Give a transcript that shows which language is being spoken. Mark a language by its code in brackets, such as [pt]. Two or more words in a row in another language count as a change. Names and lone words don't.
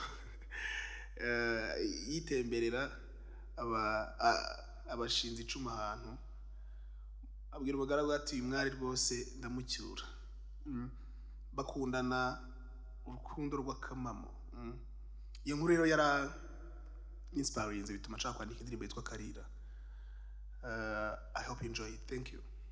[rw] Eh, yitemberera aba-, a-, abashinze icumu ahantu. Abwira umugaragu ati, "Uyu mwari rwose ndamucyura." Mm. Bakundana urukundo rw'akamamo. Mm. Iyo nkuru rero yara inspirinze bituma nshaka kwandika indirimbo yitwa Karira. [en] Eh, I hope you enjoy it. Thank you.